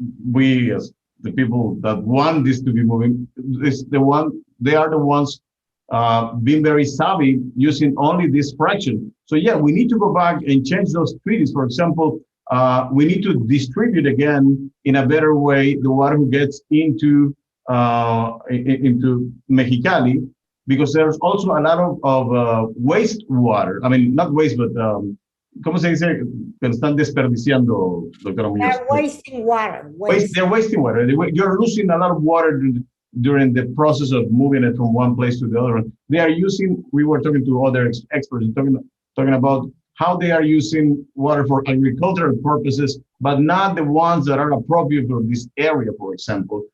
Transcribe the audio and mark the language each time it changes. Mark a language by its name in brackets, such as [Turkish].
[English] We as the people that want this to be moving, they are the ones being very savvy using only this fraction. So yeah, we need to go back and change those treaties. For example, we need to distribute again in a better way the water who gets into Mexicali, because there's also a lot of waste water. I mean, not waste, but [Spanish] ¿cómo se dice? Que están desperdiciando, doctora Munoz. [English] They're wasting water. They're wasting water. You're losing a lot of water during the process of moving it from one place to the other. They are using, we were talking to other experts talking about how they are using water for agricultural purposes, but not the ones that are appropriate for this area, for example.